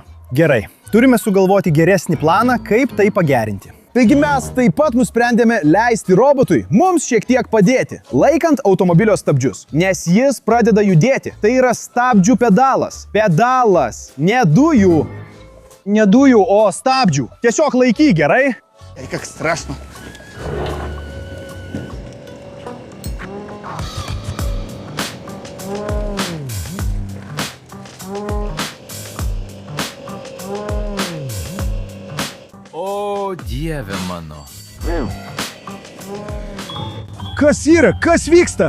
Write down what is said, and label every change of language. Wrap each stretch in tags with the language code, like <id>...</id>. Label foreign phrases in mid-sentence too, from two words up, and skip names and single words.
<lt>Gerai, turime sugalvoti geresnį planą, kaip tai pagerinti. Taigi mes taip pat nusprendėme leisti robotui mums šiek tiek padėti, laikant automobilio stabdžius, nes jis pradeda judėti. Tai yra stabdžių pedalas. Pedalas, ne dujų. Ne dujų, o stabdžių. Tiesiog laikyk, gerai?</lt> <ru>Ай, как страшно.</ru> <lt>O, dieve mano. Kas yra? Kas vyksta?</lt>